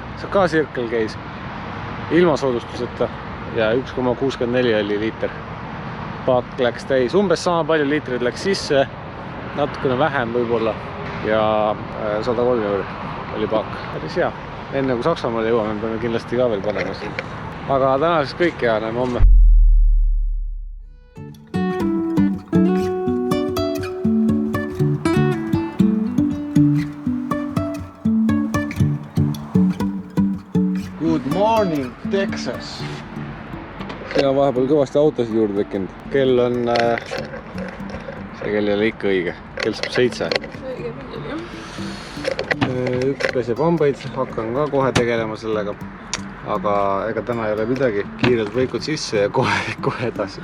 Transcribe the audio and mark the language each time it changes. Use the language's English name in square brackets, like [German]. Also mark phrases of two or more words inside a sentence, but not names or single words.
[Estonian] Ka Circle käis ilma soodustuseta ja 1,64 oli liiter. Paak läks täis. Umbes sama palju liitreid läks sisse, natukene vähem võib-olla ja 103 euro oli paak. Päris hea. Enne kui Saksamaale jõuame, peame kindlasti ka veel panema siin. Aga tänaseks kõik ja näeme homme. [English] Good morning, Texas! [Estonian] Siin on vahepeal kõvasti autosid juurde tekkinud. Kell on... See kell ei ole ikka õige. Kell saab 7. Õige küll, jah. Üks peseb hambaid, hakkan ka kohe tegelema sellega. Aga ega täna ei ole midagi. Kiirelt võikud sisse ja kohe edasi.